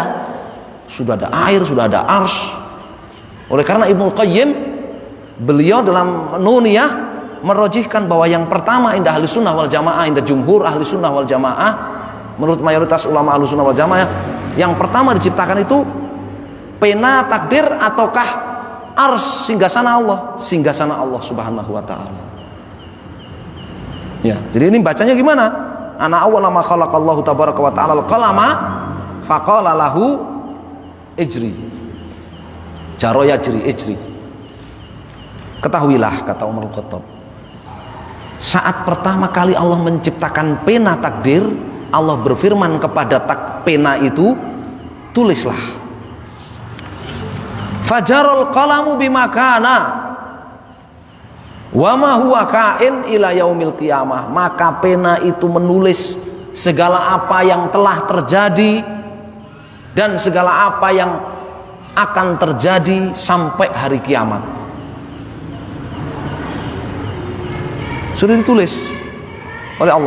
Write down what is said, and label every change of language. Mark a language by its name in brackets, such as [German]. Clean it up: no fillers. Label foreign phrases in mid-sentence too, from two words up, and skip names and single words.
[Indonesian] Sudah ada air, sudah ada ars. Oleh karena Ibnu Qayyim, beliau dalam Nuniyah merojihkan bahwa yang pertama [Arabic] عند أهل السنة والجماعة, عند جمهور أهل السنة والجماعة, [Indonesian] menurut mayoritas ulama [Arabic] أهل السنة والجماعة, [Indonesian] yang pertama diciptakan itu pena takdir ataukah ars, singgasana Allah [Arabic] سبحانه وتعالى. [Indonesian] Ya, jadi ini bacanya gimana? [Arabic] إن أول ما خلق الله تبارك وتعالى القلم فقال له اجر. جرى يجري، اجر. [Indonesian] Ketahuilah, kata Umar Khattab, saat pertama kali Allah menciptakan pena takdir, Allah berfirman kepada pena itu, tulislah. [Arabic] فجرى القلم بما كان وما هو كائن إلى يوم القيامة, [Indonesian] maka pena itu menulis segala apa yang telah terjadi dan segala apa yang akan terjadi sampai hari kiamat. Sudah ditulis oleh Allah.